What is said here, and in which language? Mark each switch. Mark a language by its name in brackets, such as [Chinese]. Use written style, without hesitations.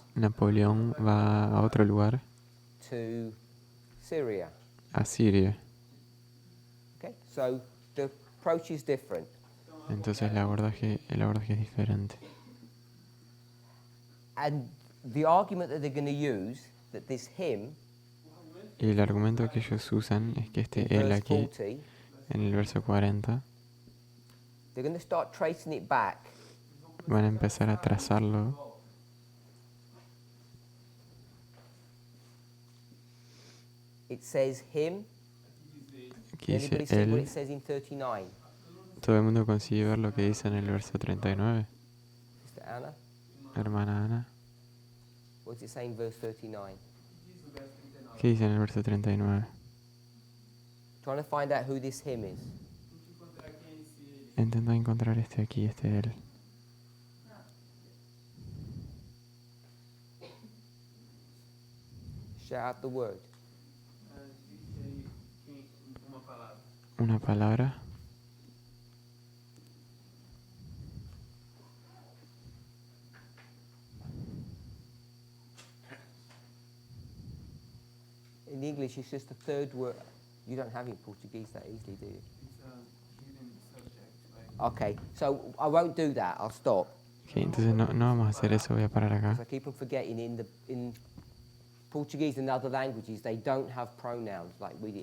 [Spanish] Napoleón va a otro lugar, [English] to Syria. [Spanish] a Siria. [English] Okay, so the approach is different. [Spanish] Entonces el abordaje es diferente. [English] And the argument that they're going to use, that this him [Spanish] Y el argumento que ellos usan es que [English] in [Spanish] él [English] verse [Spanish] aquí, 40, en el verso 40, [English] they're going to start tracing it back [Spanish] van a empezar a trazarlo. [English] It says him. [Spanish] Aquí dice [English] Anybody see what [Spanish] él. [English] it says in 39? [Spanish] Todo el mundo consigue ver lo que dice en el verso 39. [English] Sister Anna, [Spanish] Hermana Ana, [English] what does it say in verse 39? [Spanish] ¿qué dice en el verso 39? [English] Trying to find out who this him is. [Spanish] Intenta encontrar este aquí, este él. [English] Shout out the word. [Spanish] Una palabra. [English] In English, it's just the third word. You don't have it in Portuguese that easily, do you? Okay, so I won't do that. I'll stop. [Spanish] Ok, entonces no vamos a hacer eso, voy a parar acá. [English] Because I keep on forgetting in Portuguese and other languages, they don't have pronouns like we do.